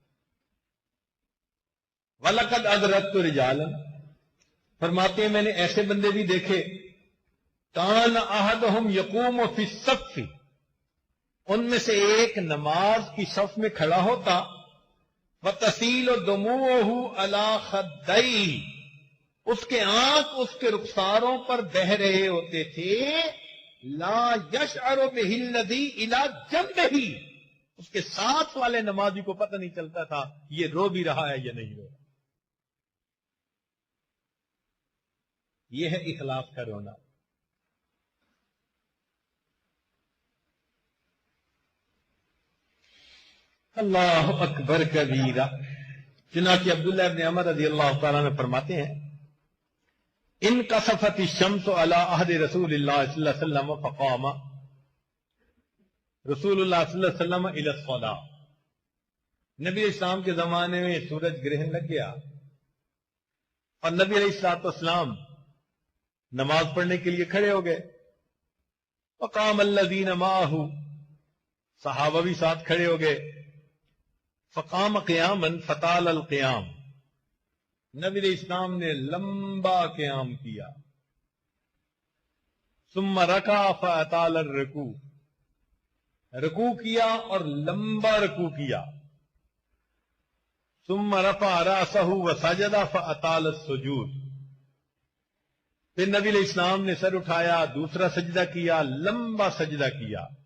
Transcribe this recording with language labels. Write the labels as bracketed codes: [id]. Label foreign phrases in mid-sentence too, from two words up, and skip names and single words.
[ar] ولقد أدركت رجالا, [hi] फरमाते हैं मैंने ऐसे बंदे भी देखे, [ar] كان أحدهم يقوم في الصف, [hi] उनमें से एक नमाज की सफ में खड़ा होता, [ar] وتسيل دموعه على خديه, [hi] उसके आंख उसके रुखसारों पर बह रहे होते थे, [ar] لا يشعر به الذي إلى جنبه, [hi] उसके साथ वाले नमाजी को पता नहीं चलता था ये रो भी रहा है या नहीं रो रहा। यह है इखलास का रोना। [ar] الله أكبر كبيرا. [hi] चुनांचे अब्दुल्लाह इब्न उमर [ar] رضي الله تعالى عنه [hi] फरमाते हैं, [ar] إن كسفت شمس على عهد رسول الله صلى الله عليه وسلم فقام رسول الله صلى الله عليه وسلم إلى صلاة, [hi] नबी इस्लाम के जमाने में सूरज ग्रहण लग गया और नबी [ar] عليه الصلاة والسلام [hi] नमाज पढ़ने के लिए खड़े हो गए। [ar] فقام الذين معه, [hi] सहाबा भी साथ खड़े हो गए। [ar] فقام قياما فأطال القيام, [hi] नबी इस्लाम ने लंबा क़ियाम किया। [ar] ثم ركع فأطال الركوع, [hi] रुकू किया और लंबा रुकू किया। [ar] ثم رفع رأسه وسجد فأطال السجود, [hi] फिर नबी इस्लाम ने सर उठाया, दूसरा सजदा किया, लंबा सजदा किया।